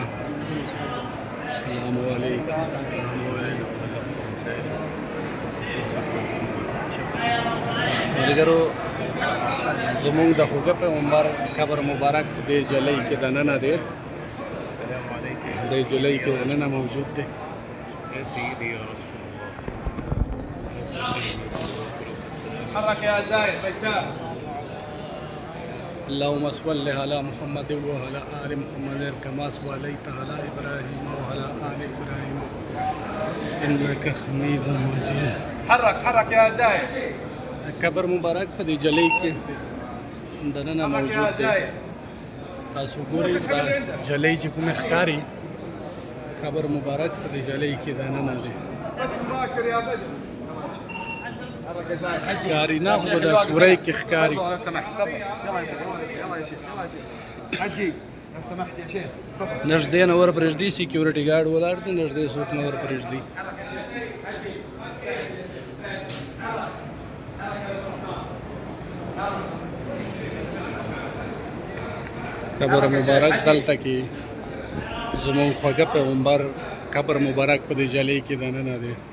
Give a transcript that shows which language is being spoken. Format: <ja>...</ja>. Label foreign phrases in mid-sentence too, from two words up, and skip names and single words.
<ar>السلام علیکم.</ar> <ps>ملګرو زمونږ د خوږه پیغمبر قبر مبارک دې جلۍ کې دننه دی، دې جلۍ کې دننه موجود دی.</ps> <ar>حرك يا زايد بشار. اللهم صل على محمد وعلى آل محمد كما صليت على إبراهيم وعلى آل إبراهيم إنك حميد مجيد. حرك يا زايد.</ar> <ps>قبر مبارک په دې جلۍ کې دننه موجود دی. تاسو ګورئ دا جلۍ چې کومه ښکاري قبر مبارک په دې جلۍ کې دننه دی. ښکاري نه خو د سورۍ کې ښکاري.</ps> <ar>لو سمحت تفضل. يلا يا شيخ يلا يا شيخ حجي لو سمحت يا شيخ تفضل.</ar> <ps>نږدې نه ور پرېږدي، سیکیورټي ګارډ ولاړ دی، نږدې څوک نه ور پرېږدي. قبر مبارک دلته کې زموږ خوږه پیغمبر قبر مبارک په دې جلۍ کې دننه دی.</ps>